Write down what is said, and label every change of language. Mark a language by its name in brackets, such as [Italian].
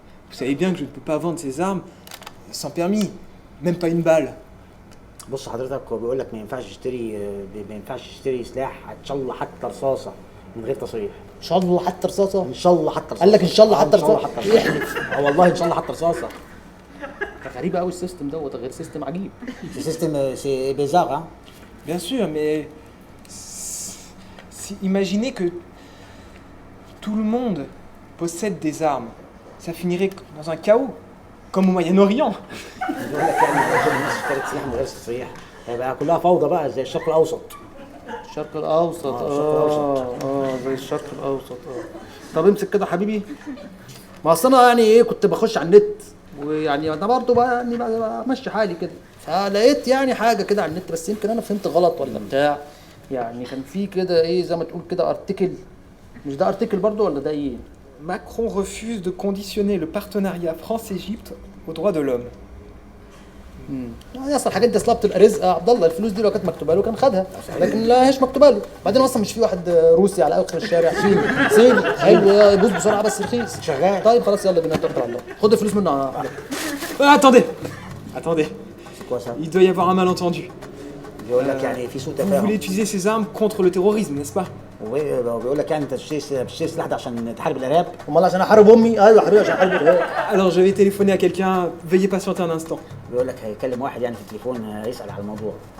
[French] Vous savez bien que je ne peux pas vendre ces armes sans permis, même pas une balle. [Arabic] بص حضرتك هو بيقول لك ما ينفعش تشتري سلاح ان شاء الله حتى رصاصه من غير تصريح. ان شاء الله حتى رصاصه. ان شاء الله حتى رصاصه. قال لك ان شاء الله حتى ان شاء الله رصاصه. حتى رصاصه. والله ان شاء الله حتى رصاصه. غريبه قوي السيستم دوت غير سيستم عجيب. سيستم سي بيزار ها. [French] Bien sûr, mais imaginez que tout le monde possède des armes. Ça finirait dans un chaos, comme au Moyen-Orient. [Arabic] بيقول لك يعني لو الناس اشترت سلاح من غير تصريح هيبقى كلها فوضى بقى زي الشرق الاوسط. الشرق الاوسط الشرق الأوسط. زي الشرق الاوسط طب امسك كده حبيبي. ما اصل انا يعني ايه كنت بخش على النت ويعني انا برضه بقى يعني بمشي حالي كده فلقيت يعني حاجه كده على النت بس يمكن انا فهمت غلط ولا بتاع يعني كان في كده ايه زي ما تقول كده ارتكل مش ده ارتكل برضه ولا ده ايه؟ [French] Macron refuse de conditionner le partenariat France-Égypte aux droits de l'homme. [Arabic] يعني اصل الحاجات دي اصلا بتبقى رزق يا عبد الله الفلوس دي لو كانت مكتوبه له كان خدها لكن لا هيش مكتوبه له بعدين اصلا مش في واحد روسي على اخر الشارع صيني حلو يبوظ بسرعه بس رخيص شغال. طيب خلاص يلا بينا نتوكل على الله خد الفلوس منه يا علي. [French] Attendez, C'est quoi ça? il doit y avoir un malentendu. [Arabic] بيقول لك يعني في سوء [French] Vous voulez [Arabic] تفاهم. [French] utiliser ces armes contre le terrorisme, n'est-ce pas? [Arabic] بيقول لك يعني انت بتشتري سلاح ده عشان تحارب الارهاب. امال عشان احارب امي ايوه حبيبي عشان احارب الارهاب [French] Alors je vais téléphoner à quelqu'un, veuillez patienter un instant. [Arabic] بيقول لك هيكلم واحد يعني في التليفون يسال على الموضوع.